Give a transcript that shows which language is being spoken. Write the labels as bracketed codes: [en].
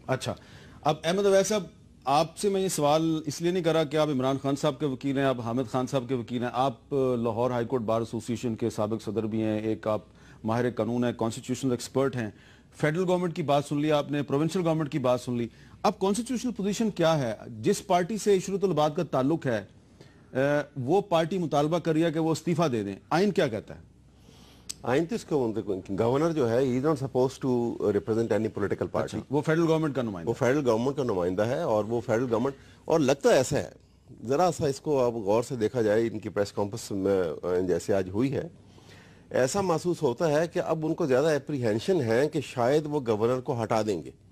[ur] اچھا، اب احمد اویس صاحب، آپ سے میں یہ سوال اس لیے نہیں کر رہا کہ آپ عمران خان صاحب کے وکیل ہیں، آپ حامد خان صاحب کے وکیل ہیں، آپ لاہور ہائی کورٹ بار ایسوسی ایشن کے سابق صدر بھی ہیں، ایک آپ ماہر قانون ہیں، کانسٹیٹیوشنل ایکسپرٹ ہیں. فیڈرل گورنمنٹ کی بات سن لی آپ نے، پروونشل گورنمنٹ کی بات سن لی. اب کانسٹیٹیوشنل پوزیشن کیا ہے؟ جس پارٹی سے عشرت العباد کا تعلق ہے وہ پارٹی مطالبہ کر رہی ہے کہ وہ استعفیٰ دے دیں. آئین کیا کہتا ہے؟ آئین تو اس کو گورنر جو ہے [en] he is not supposed to represent any political party. [ur] وہ فیڈرل گورنمنٹ کا نمائندہ، وہ فیڈرل گورنمنٹ کا نمائندہ ہے، اور وہ فیڈرل گورنمنٹ، اور لگتا ایسا ہے، ذرا سا اس کو اب غور سے دیکھا جائے، ان کی پریس کانفرنس میں جیسے آج ہوئی ہے، ایسا محسوس ہوتا ہے کہ اب ان کو زیادہ اپریہینشن ہے کہ شاید وہ گورنر کو ہٹا دیں گے.